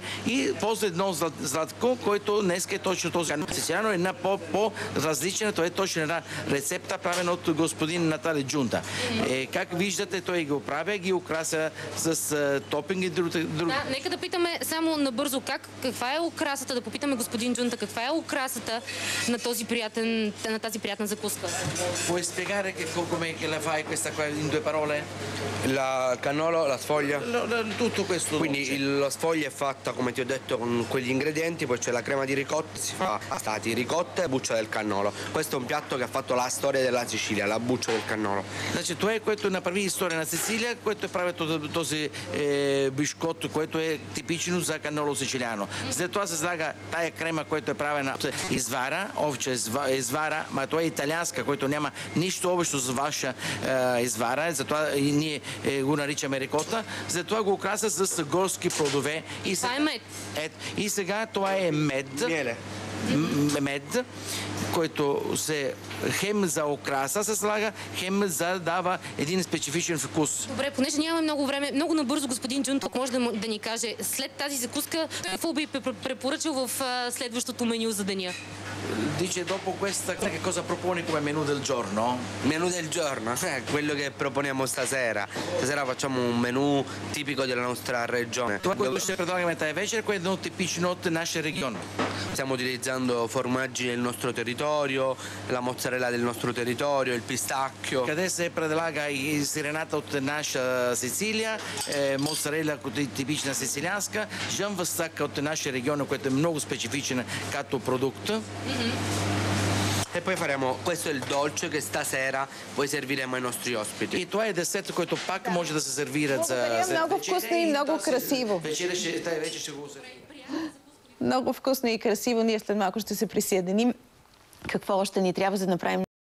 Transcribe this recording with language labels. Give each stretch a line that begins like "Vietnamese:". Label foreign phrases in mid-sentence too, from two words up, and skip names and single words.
Bulgarian: И после едно златко, който днес е точно този сицилиано, една по-различна, това е точно една рецепта, правена от господин Натале Джунта. Как виждате, той го прави, ги украся с топинг и друг. Да, нека да питаме само набързо каква е украсата, да попитаме господин Джунта, каква е украсата на тази приятна закуска?
Italian: Puoi spiegare come la fai questa qua in due parole? Il cannolo, la sfoglia? Tutto questo. Quindi la sfoglia è fatta, come ti ho detto, con quegli ingredienti, poi c'è la crema di ricotta, si fa stati ricotta e buccia del cannolo. Questo è un piatto che ha fatto la storia della Sicilia, la buccia del cannolo.
Bulgarian: Значи, това е, което направи история на Сицилия, което е прави този бишкот, което е типично за
Italian: cannolo siciliano.
Bulgarian: След това се слага тая крема, която е правена от извара, овча извара, но това е италианска, което няма нищо общо с ваша извара, затова и ние го наричаме рикота. Затова го украса с горски плодове. Това е мед. И сега това е мед.
Italian: Miele.
Bulgarian: Мед, който се хем за окраса се слага, хем за дава един специфичен вкус. Добре, понеже нямаме много време, много набързо господин Джунта може да ни каже, след тази закуска, какво би препоръчал в следващото меню за деня?
Italian: Dice dopo questa che cosa proponi come menù del giorno? Menù del giorno? Quello che proponiamo stasera. Stasera facciamo un menù tipico della nostra regione.
Bulgarian: Това, което ще предлагаме тази вечер, което е едно типично от нашия регион.
Italian: Stiamo utilizzando formaggi del nostro territorio, la mozzarella del nostro territorio, il pistacchio.
Bulgarian: Къде се предлага и сирената от наша Сицилия, моцарела типична сицилианска, жамвастака от нашия регион, което е много специфичен като продукт.
Italian: E poi faremo, questo è il dolce che stasera poi serviremo ai nostri ospiti.
Bulgarian: И това е десерт, който пак може да се сервират за много вкусно и много красиво. Вече ще го сервират. Много вкусно и красиво. Ние след малко ще се присъединим. Какво още ни трябва за да направим